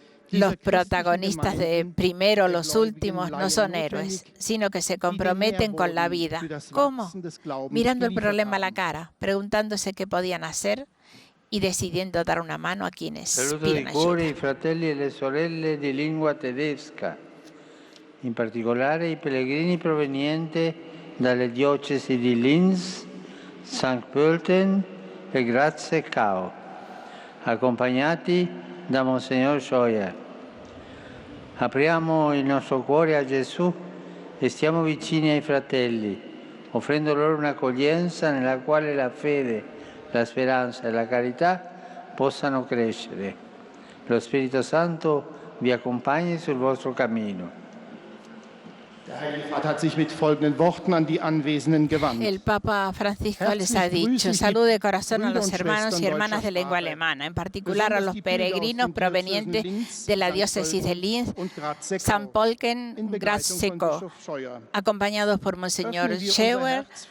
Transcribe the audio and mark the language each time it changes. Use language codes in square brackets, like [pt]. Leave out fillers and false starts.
[es] Los protagonistas de primero los últimos no son héroes, sino que se comprometen con la vida. ¿Cómo? Mirando el problema a la cara, preguntándose qué podían hacer y decidiendo dar una mano a quienes piden ayuda. [it] I fratelli e le sorelle di lingua tedesca, in particolare i pellegrini provenienti dalle diocesi di Linz, St. Pölten e Graz-Kau, accompagnati da Monsignor Scheuer. Apriamo il nostro cuore a Gesù e stiamo vicini ai fratelli, offrendo loro un'accoglienza nella quale la fede, la speranza e la carità possano crescere. Lo Spirito Santo vi accompagni sul vostro cammino. [es] El Papa Francisco les ha dicho: salud de corazón a los hermanos y hermanas de lengua alemana, en particular a los peregrinos provenientes de la diócesis de Linz, St. Pölten, Graz-Kau, acompañados por Monseñor Scheuer.